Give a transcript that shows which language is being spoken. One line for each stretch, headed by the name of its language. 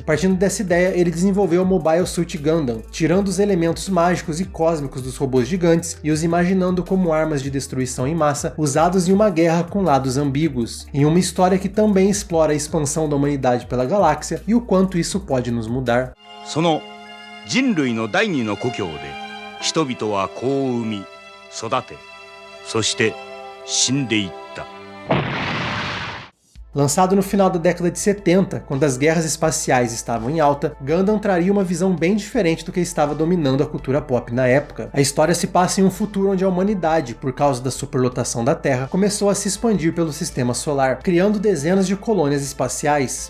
Portuguese: Partindo dessa ideia, ele desenvolveu o Mobile Suit Gundam, tirando os elementos mágicos e cósmicos dos robôs gigantes e os imaginando como armas de destruição em massa usados em uma guerra com lados ambíguos, em uma história que também explora a expansão da humanidade pela galáxia e o quanto isso pode nos mudar.
Japanese: その人類の第二の故郷で人々は子を産み育てそして死んでいった。
Portuguese: Lançado no final da década de 70, quando as guerras espaciais estavam em alta, Gundam traria uma visão bem diferente do que estava dominando a cultura pop na época. A história se passa em um futuro onde a humanidade, por causa da superlotação da Terra, começou a se expandir pelo sistema solar, criando dezenas de colônias espaciais.